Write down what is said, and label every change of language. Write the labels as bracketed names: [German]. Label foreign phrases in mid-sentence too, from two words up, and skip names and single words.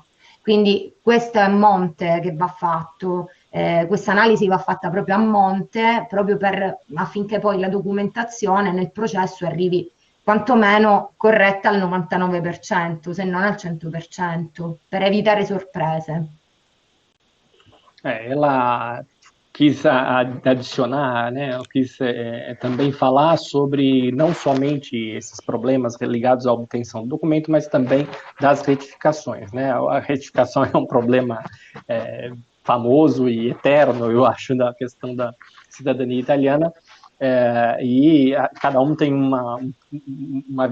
[Italian] Quindi questo è a monte che va fatto, questa analisi va fatta proprio a monte, proprio affinché poi la documentazione nel processo arrivi quantomeno corretta al 99%, se non al 100%, per evitare sorprese. [Portuguese] Ela quis adicionar, né, eu quis também falar sobre não somente esses problemas ligados à obtenção do documento, mas também das retificações, né? A retificação é um problema famoso e eterno, eu acho, da questão da cidadania italiana, e cada um tem uma